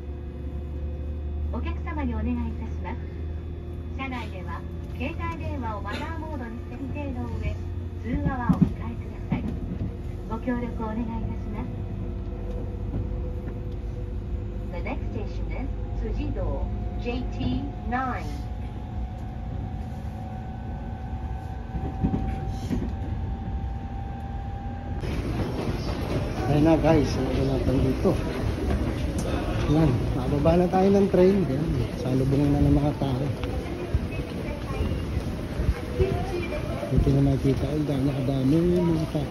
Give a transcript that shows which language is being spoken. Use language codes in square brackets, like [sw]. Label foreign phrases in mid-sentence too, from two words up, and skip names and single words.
[ja] お客様にお願いいたします。車内では携帯電話をマナーモードに設定の上、通話はお控えください。ご協力お願いいたします。 [en] The next station is [ja] 辻堂 JT9. [tl] Ayan na guys, ito natin dito. Ayan, mababa na tayo ng train. Ayan, salubungan na ng mga tao. Dito na makikita ko, nakadami yung mga tao.